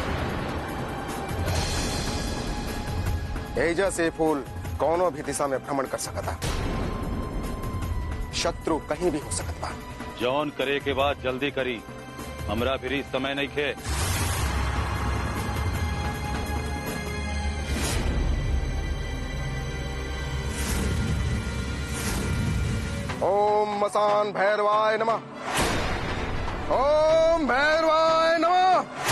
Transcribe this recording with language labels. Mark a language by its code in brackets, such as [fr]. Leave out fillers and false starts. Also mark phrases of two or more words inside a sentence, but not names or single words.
[bho] एजा से फूल कौनो भी दिशा में भ्रमण कर सकता। शत्रु कहीं भी हो सकत बा। जौन करे के बाद जल्दी करी, हमरा भी समय नहीं खे। [sa] ओम मसान भैरवाय नमः। ओम भैरवाय नमः।